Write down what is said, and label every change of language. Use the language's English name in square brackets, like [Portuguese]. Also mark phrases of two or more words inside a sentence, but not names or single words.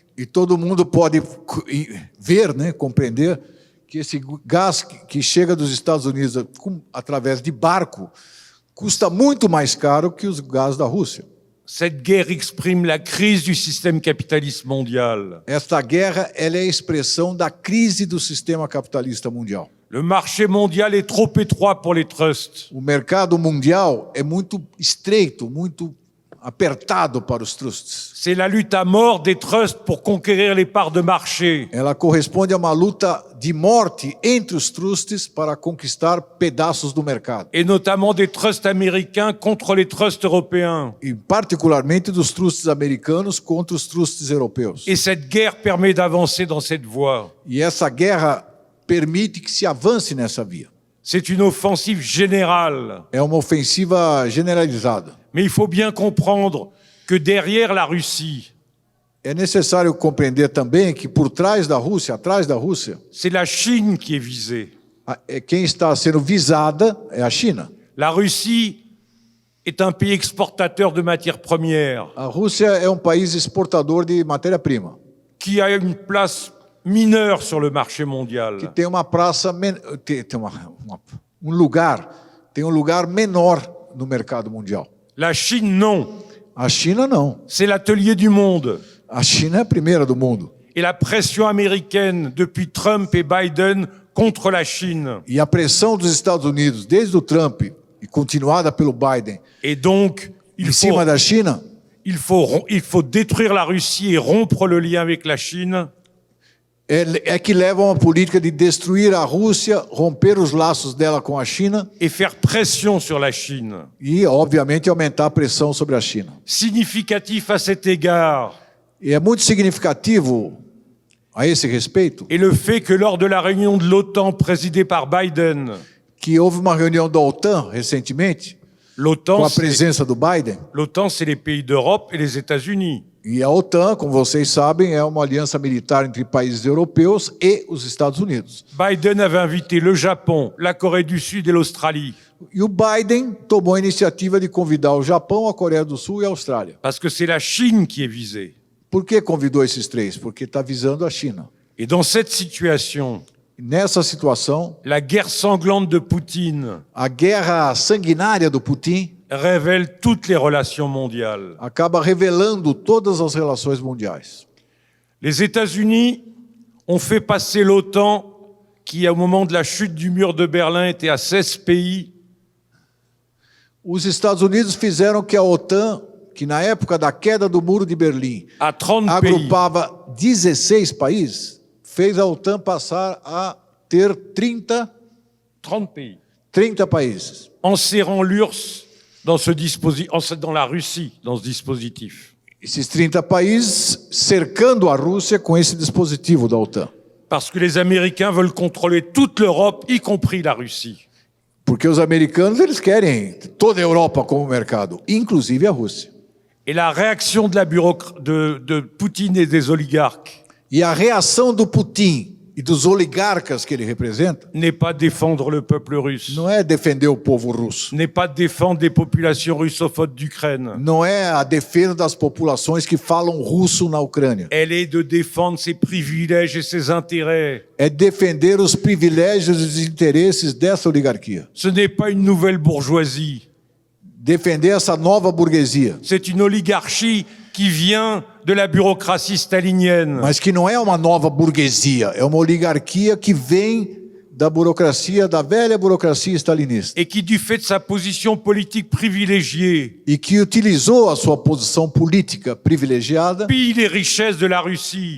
[Portuguese] E todo mundo pode ver, né, compreender, que esse gás que chega dos Estados Unidos através de barco custa muito mais caro que os gás da Rússia. [French] Cette guerre exprime la crise du système capitaliste mondial. [Portuguese] Esta guerra ela é a expressão da crise do sistema capitalista mundial. [French] Le marché mondial est trop étroit pour les trusts. [Portuguese] O mercado mundial é muito estreito, muito apertado para os trusts. [French] C'est la lutte à mort des trusts pour conquérir les parts de marché. [Portuguese] Ela corresponde a uma luta de morte entre os trusts para conquistar pedaços do mercado. [French] Et notamment des trusts américains contre les trusts européens. [Portuguese] E particularmente dos trusts americanos contra os trusts europeus. [French] Et cette guerre permet d'avancer dans cette voie. [Portuguese] E essa guerra permite que se avance nessa via. [French] C'est une offensive générale. [Portuguese] É uma ofensiva generalizada. [French] Mais il faut bien comprendre que derrière la Russie, [Portuguese] É necessário compreender também que por trás da Rússia, atrás da Rússia, [French] c'est la Chine qui est visée. [Portuguese] Quem está sendo visada é a China. [French] La Russie est un pays exportateur de matières premières [Portuguese] A Rússia é um país exportador de matéria-prima, [French] qui a une place mineure sur le marché [Portuguese] que [French] mondial. [Portuguese] tem uma praça, tem um lugar menor no mercado mundial. [French] La Chine, non. [Portuguese] A China não. [French] C'est l'atelier du monde. [Portuguese] A China é a primeira do mundo. [French] Et la pression américaine depuis Trump et Biden contre la Chine. [Portuguese] E a pressão dos Estados Unidos, desde o Trump e continuada pelo Biden, [French] Et donc, [Portuguese] em cima da China, [French] il faut détruire la Russie et rompre le lien avec la Chine. [Portuguese] é que leva a uma política de destruir a Rússia, romper os laços dela com a China [French] Et faire pression sur la Chine. [Portuguese] e, obviamente, aumentar a pressão sobre a China. [French] Significatif à cet égard, [Portuguese] E é muito significativo a esse respeito [French] est le fait que lors de la réunion de l'OTAN présidée par Biden, [Portuguese] que houve uma reunião da OTAN recentemente, com [French] l'OTAN, [Portuguese] a presença do Biden. [French] c'est les pays d'Europe et les États-Unis. [Portuguese] E a OTAN, como vocês sabem, é uma aliança militar entre países europeus e os Estados Unidos. [French] Biden avait invité le Japon, la Corée du Sud et l'Australie. [Portuguese] E o Biden tomou a iniciativa de convidar o Japão, a Coreia do Sul e a Austrália. [French] Parce que c'est la Chine qui est visée. [Portuguese] Por que convidou esses três? Porque está visando a China. [French] Et dans cette situation, [Portuguese] Nessa situação, [French] la guerre sanglante de Poutine [Portuguese] a guerra sanguinária do Putin [French] révèle toutes les relations mondiales. [Portuguese] acaba revelando todas as relações mundiais. [French] Les États-Unis ont fait passer l'OTAN, qui au moment de la chute du mur de Berlin était à 16 pays, [Portuguese] Os Estados Unidos fizeram que a OTAN, que na época da queda do Muro de Berlim [French] à 30 pays. [Portuguese] agrupava 16 países, fez a OTAN passar a ter 30 países. [French] Enserrant l'URSS dans la Russie, dans ce dispositif. [Portuguese] Esses 30 países cercando a Rússia com esse dispositivo da OTAN. [French] Parce que les Américains veulent contrôler toute l'Europe, y compris la Russie. [Portuguese] Porque os americanos eles querem toda a Europa como mercado, inclusive a Rússia. [French] Et la réaction de Poutine et des oligarques [Portuguese] E a reação do Putin e dos oligarcas que ele representa [French] n'est pas défendre le peuple russe, [Portuguese] não é defender o povo russo, [French] n'est pas défendre les populations russophones d'Ukraine. [Portuguese] não é a defesa das populações que falam russo na Ucrânia. [French] Elle est de défendre ses privilèges et ses intérêts. [Portuguese] É defender os privilégios e os interesses dessa oligarquia. [French] Ce n'est pas une nouvelle bourgeoisie. [Portuguese] Defender essa nova burguesia. [French] C'est une oligarchie qui vient de la bureaucratie stalinienne. [Portuguese] Mas que não é uma nova burguesia, é uma oligarquia que vem da burocracia, da velha burocracia stalinista. [French] Et qui, du fait de sa position politique privilégiée, [Portuguese] E que utilizou a sua posição política privilegiada [French] pille les richesses de la Russie.